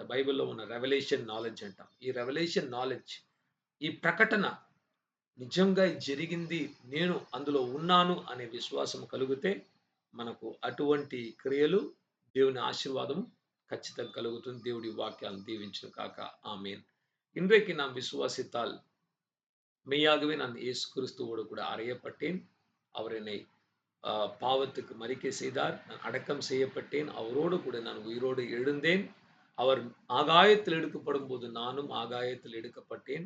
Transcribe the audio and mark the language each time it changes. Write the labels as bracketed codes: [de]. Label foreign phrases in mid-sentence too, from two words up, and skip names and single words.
[te] బైబిల్లో ఉన్న [en] revolution knowledge [te] అంటాం. ఈ [en] revolution knowledge, [te] ఈ ప్రకటన నిజంగా జరిగింది, నేను అందులో ఉన్నాను అనే విశ్వాసం కలిగితే మనకు అటువంటి క్రియలు, దేవుని ఆశీర్వాదం ఖచ్చితంగా కలుగుతుంది. దేవుడి వాక్యాలను దీవించును కాక. ఆమేన్. [ta] இன்றைக்கு நாம் விசுவாசித்தால் மெய்யாகவே நான் இயேசு கிறிஸ்துவோடு கூட அறையப்பட்டேன். அவர் என்னை பாவத்துக்கு மரிக்கை செய்தார். நான் அடக்கம் செய்யப்பட்டேன். அவரோடு கூட நான் உயிரோடு எழுந்தேன். அவர் ஆகாயத்தில் எடுக்கப்படும் போது நானும் ஆகாயத்தில் எடுக்கப்பட்டேன்.